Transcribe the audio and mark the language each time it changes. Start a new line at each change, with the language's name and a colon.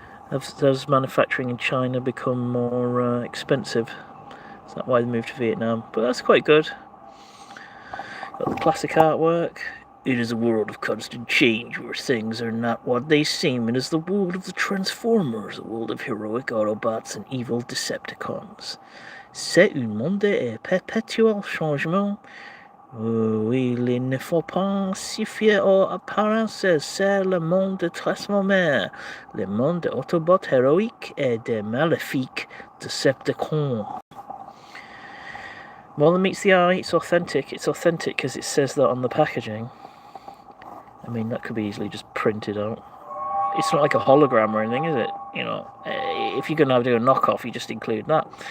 English: Does manufacturing in China become more expensive? Is that why they moved to Vietnam? But that's quite good. Got the classic artwork. It is a world of constant change where things are not what they seem. It is the world of the Transformers, a world of heroic Autobots and evil Decepticons.
French: C'est un monde en perpétuel changement. Oui, il ne faut pas s'y fier aux apparences. C'est le monde de Transformers, le monde de Autobots héroïques et de maléfiques Decepticons.
English: More than meets the eye, it's authentic. It's authentic because it says that on the packaging. I mean, that could be easily just printed out. It's not like a hologram or anything, is it? You know, if you're going to do a knockoff, you just include that.